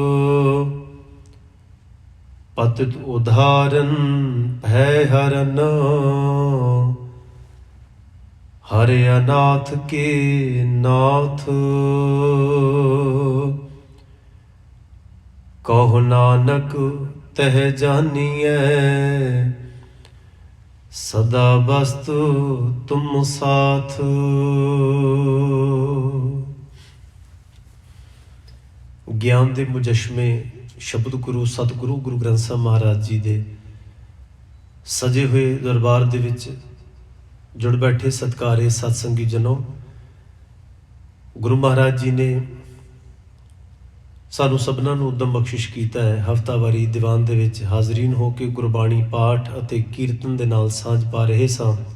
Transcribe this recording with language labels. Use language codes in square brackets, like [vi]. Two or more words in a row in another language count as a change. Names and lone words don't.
[bra] पतित उद्धारन भय हरन, हरे अनाथ के नाथ। कहो नानक तह जानिए, सदा बस्त तुम साथ। [pa] ਗਿਆਨ ਦੇ ਮੁਜਸ਼ਮੇ ਸ਼ਬਦ ਗੁਰੂ ਸਤਿਗੁਰੂ ਗੁਰੂ ਗ੍ਰੰਥ ਸਾਹਿਬ ਮਹਾਰਾਜ ਜੀ ਦੇ ਸਜੇ ਹੋਏ ਦਰਬਾਰ ਦੇ ਵਿੱਚ ਜੁੜ ਬੈਠੇ ਸਤਿਕਾਰੇ ਸਤਸੰਗੀ ਜਨੋ, ਗੁਰੂ ਮਹਾਰਾਜ ਜੀ ਨੇ ਸਾਨੂੰ ਸਭਨਾਂ ਨੂੰ ਉਦਮ ਬਖਸ਼ਿਸ਼ ਕੀਤਾ ਹੈ ਹਫ਼ਤਾਵਾਰੀ ਦੀਵਾਨ ਦੇ ਵਿੱਚ ਹਾਜ਼ਰੀਨ ਹੋ ਕੇ ਗੁਰਬਾਣੀ ਪਾਠ ਅਤੇ ਕੀਰਤਨ ਦੇ ਨਾਲ ਸਾਂਝ ਪਾ ਰਹੇ ਸਾਂ।